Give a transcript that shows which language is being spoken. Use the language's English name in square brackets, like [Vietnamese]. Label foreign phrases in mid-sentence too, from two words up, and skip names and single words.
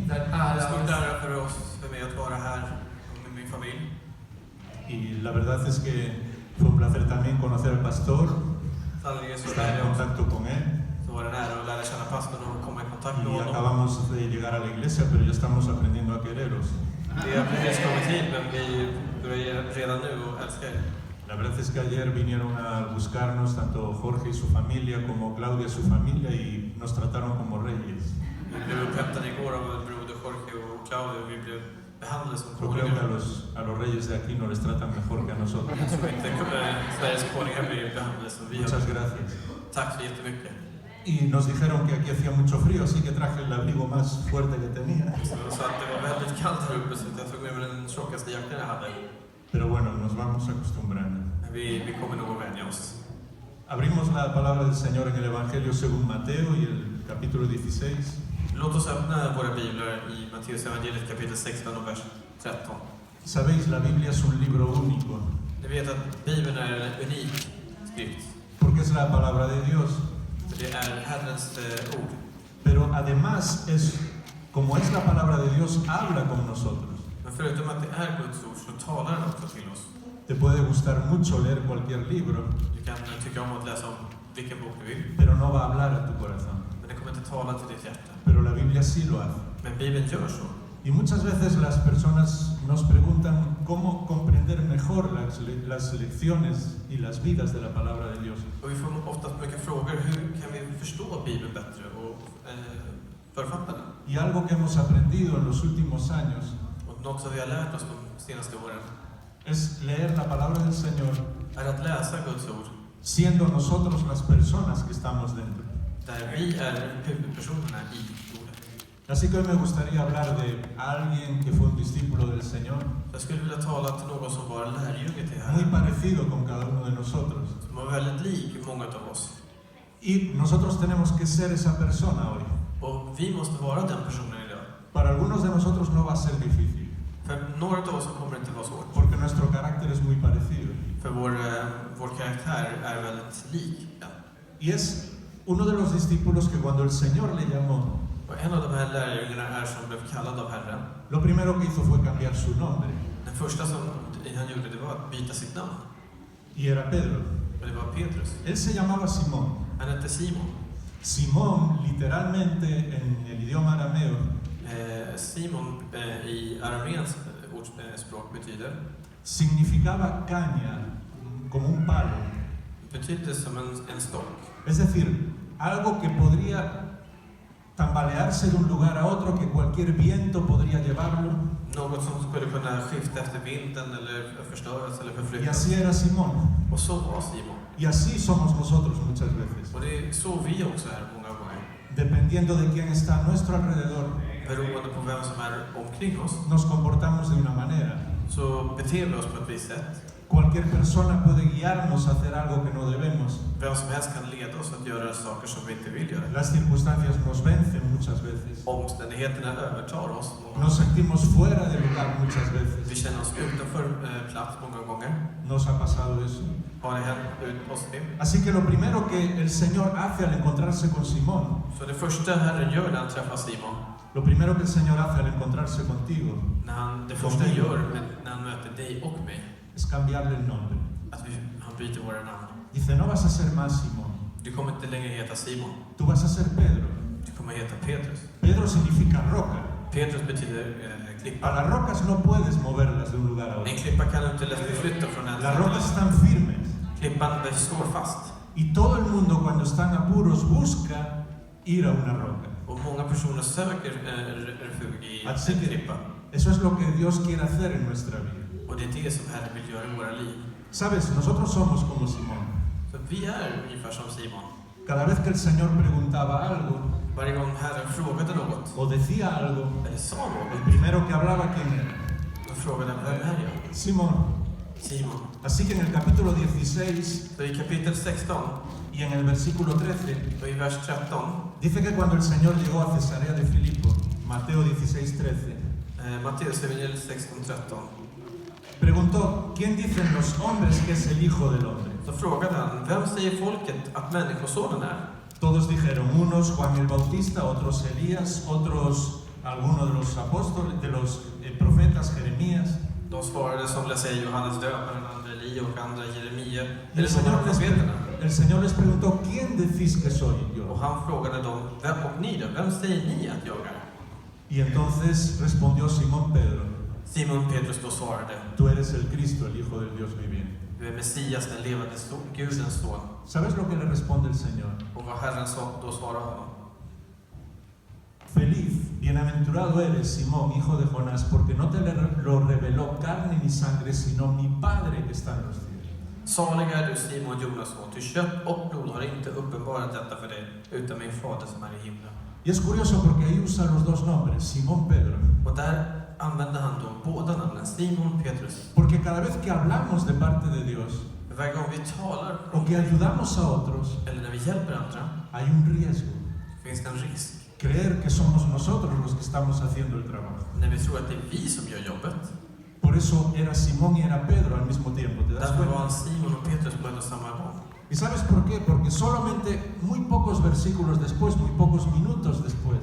[Swedish] Det är en ära Stort ära för oss, för mig att vara här med min familj. [Spanish] Y la verdad es que fue un placer también conocer al pastor, [Swedish] Sannerligen så [Spanish] estar [Swedish] är en det också. [Spanish] contacto con él. [Swedish] Så var det nära att lära känna pastorn och komma i kontakt med [Spanish] Y [Swedish] honom. [Spanish] acabamos de llegar a la iglesia, pero ya estamos aprendiendo a quereros. [Swedish] Vi har precis kommit hit, men vi börjar redan nu att älska er. [Spanish] La verdad es que ayer vinieron a buscarnos tanto Jorge y su familia como Claudia y su familia y nos trataron como reyes. [Swedish] Vi blev upphämtade igår av broder Jorge och Claudio och vi blev behandlade som [Spanish] Yo creo que [Swedish] konungar. [Spanish] a los reyes de aquí no les tratan mejor que a nosotros. [Swedish] Så inte Sveriges konungar blir behandlade som vi har. [Spanish] Muchas gracias. [Swedish] Tack så jättemycket. [Spanish] Y nos dijeron que aquí hacía mucho frío, así que traje el abrigo más fuerte que tenía. [Swedish] Så de sa att det var väldigt kallt här uppe så jag tog med mig den tjockaste jackan jag hade. [Spanish] Pero bueno, nos vamos acostumbrando. [Swedish] Men vi kommer nog att vänja oss. [Spanish] Abrimos la palabra del Señor en el Evangelio según Mateo y el capítulo 16. [Swedish] Låt oss öppna våra biblar i Matteus evangeliet kapitel 16 och vers 13. [Spanish] Sabéis, la Biblia es un libro único, [Swedish] Ni vet att Bibeln är en unik skrift. [Spanish] porque es la palabra de Dios. [Swedish] För det är Herrens ord. [Spanish] Pero además, como es la palabra de Dios, habla con nosotros. [Swedish] Men förutom att det är Guds ord så talar den också till oss. [Spanish] Te puede gustar mucho leer cualquier libro, [Swedish] Du kan tycka om att läsa om vilken bok du vill. [Spanish] pero no va a hablar a tu corazón. [Swedish] Men det kommer inte tala till ditt hjärta. [Spanish] Pero la Biblia sí lo hace. [Swedish] Men Bibeln gör så. [Spanish] Y muchas veces las personas nos preguntan cómo comprender mejor las lecciones y las vidas de la palabra de Dios. [Swedish] Och vi får ofta mycket frågor. Hur kan vi förstå Bibeln bättre och författa den? [Spanish] Y algo que hemos aprendido en los últimos años [Swedish] Och något som vi har lärt oss de senaste åren [Spanish] es leer la palabra del Señor [Swedish] är att läsa Guds ord. [Spanish] siendo nosotros las personas que estamos dentro. [Swedish] Där vi är huvudpersonerna i ordet. [Spanish] Así que hoy me gustaría hablar de alguien que fue un discípulo del Señor, [Swedish] Jag skulle vilja tala till någon som var lärjunge till [Spanish] muy [Swedish] Herren. [Spanish] parecido con cada uno de nosotros. [Swedish] Som var väldigt lik många av oss. [Spanish] Y nosotros tenemos que ser esa persona hoy. [Swedish] Och vi måste vara den personen idag. [Spanish] Para algunos de nosotros no va a ser difícil, [Swedish] För några av oss så kommer det inte vara svårt. [Spanish] porque nuestro carácter es muy parecido. [Swedish] För vår karaktär är väldigt lik den. [Spanish] Y es uno de los discípulos que cuando el Señor le llamó, [Swedish] Och en av de här lärjungarna är som blev kallad av Herren. [Spanish] lo primero que hizo fue cambiar su nombre. [Swedish] Den första som han gjorde det var att byta sitt namn. [Spanish] Y era Pedro. [Swedish] Och det var Petrus. [Spanish] Él se llamaba Simón. [Swedish] Han hette Simon. [Spanish] Simón, literalmente en el idioma arameo, [Swedish] Simon i arameens språk betyder [Spanish] significaba caña, como un palo. [Swedish] betyder som en stock. [Spanish] Es decir, algo que podría tambalearse de un lugar a otro, que cualquier viento podría llevarlo. [Swedish] Något som skulle kunna skifta efter vinden eller förstöras eller [Spanish] Y [Swedish] förflyttas. [Spanish] así era Simón. [Swedish] Och så var Simon. [Spanish] Y así somos nosotros muchas veces. [Swedish] Och det är så vi också är många gånger. [Spanish] Dependiendo de quién está a nuestro alrededor, [Swedish] Beroende på vem som är omkring oss [Spanish] nos comportamos de una manera. [Swedish] så beter vi oss på ett visst sätt. [Spanish] Cualquier persona puede guiarnos a hacer algo que no debemos. [Swedish] Vem som helst kan leda oss att göra saker som vi inte vill göra. [Spanish] Las circunstancias nos vencen muchas veces. [Swedish] Omständigheterna övertar oss. [Spanish] Nos sentimos fuera de lugar muchas [Swedish] Vi [Spanish] veces. [Swedish] känner oss utanför plats många gånger. [Spanish] Nos ha pasado eso. [Swedish] Har det hänt ut oss det? [Spanish] Así que lo primero que el Señor hace al encontrarse con Simón, [Swedish] Så det första Herren gör när han träffar Simon, [Spanish] lo primero que el Señor hace al encontrarse contigo, [Swedish] det första han gör när han möter dig och mig, [Spanish] es cambiarle el nombre. [Swedish] att han byter våra namn. [Spanish] Dice, no vas a ser más Simón, [Swedish] Du kommer inte längre heta Simon, [Spanish] tú vas a ser Pedro. [Swedish] du kommer heta Petrus. [Spanish] Pedro significa roca. [Swedish] Petrus betyder [Spanish] A [Swedish] klippa. [Spanish] las rocas no puedes moverlas de un lugar a otro. [Swedish] En klippa kan du inte lätt förflytta från en [Spanish] Las [Swedish] till [Spanish] rocas [Swedish] annan. [Spanish] están firmes. [Swedish] Klippan står fast. [Spanish] Y todo el mundo cuando está en apuros busca ir a una roca. [Swedish] Och många personer söker refug i [Spanish] Así [Swedish] en [Spanish] que [Swedish] klippa. [Spanish] eso es lo que Dios quiere hacer en nuestra vida. [Swedish] Och det är det som Herren vill göra i våra liv. [Spanish] Sabes, nosotros somos como Simón. [Swedish] Så vi är ungefär som Simon. [Spanish] Cada vez que el Señor preguntaba algo [Swedish] Varje gång Herren frågade något, [Spanish] o decía algo, [Swedish] eller sa [Spanish] el [Swedish] något, [Spanish] primero que hablaba, ¿quién era? [Swedish] frågade, vem är jag? [Spanish] Simón. [Swedish] Simon. [Spanish] Así que en el capítulo 16 [Swedish] Så i kapitel 16 [Spanish] y en el versículo 13 [Swedish] och i vers 13 [Spanish] dice que cuando el Señor llegó a Cesarea de Filipo, Mateo 16:13, [Swedish] Matteus evangeliet 16:13 [Spanish] preguntó, ¿quién dicen los hombres que es el Hijo del Hombre? [Swedish] så frågade han, vem säger folket att människosonen är? [Spanish] Todos dijeron, unos Juan el Bautista, otros Elías, otros algunos de los apóstoles, de los profetas, Jeremías. [Swedish] De svarade, somliga säger Johannes döparen, andra Elia och andra Jeremia. [Spanish] Y [Swedish] Eller någon av profeterna. [Spanish] el Señor les preguntó, ¿quién decís que soy [Swedish] Och [Spanish] yo? [Swedish] han frågade dem, och ni då? Vem säger ni att jag är? [Spanish] Y entonces respondió Simón Pedro, [Swedish] Simon Petrus då svarade, [Spanish] tú eres el Cristo, el Hijo del Dios viviente. [Swedish] du är Messias, den levande Gudens son. [Spanish] ¿Sabes lo que le responde el Señor? [Swedish] Och vad Herren då svarade honom. [Spanish] Feliz, bienaventurado eres, Simón, hijo de Jonás, porque no te lo reveló carne ni sangre, sino mi Padre que está en los cielos. [Swedish] Salig är du Simon Jonas son, ty kött och blod har inte uppenbarat detta för dig, utan min fader som är i himlen. [Spanish] Y es curioso porque ahí usa los dos nombres, Simón Pedro. [Swedish] Och där använde han då båda namnen, Simon Petrus. [Spanish] Porque cada vez que hablamos de parte de Dios, [Swedish] Varje gång vi talar [Spanish] o que ayudamos a otros, [Swedish] eller när vi hjälper andra, [Spanish] hay un riesgo. [Swedish] finns det en risk. [Spanish] Creer que somos nosotros los que estamos haciendo el trabajo. [Swedish] När vi tror att det är vi som gör jobbet. [Spanish] Por eso era Simón y era Pedro al mismo tiempo. ¿Te das [Swedish] Därför var [Spanish] cuenta? [Swedish] han Simon och Petrus på en och samma gång. [Spanish] ¿Y sabes por qué? Porque solamente muy pocos versículos después, muy pocos minutos después,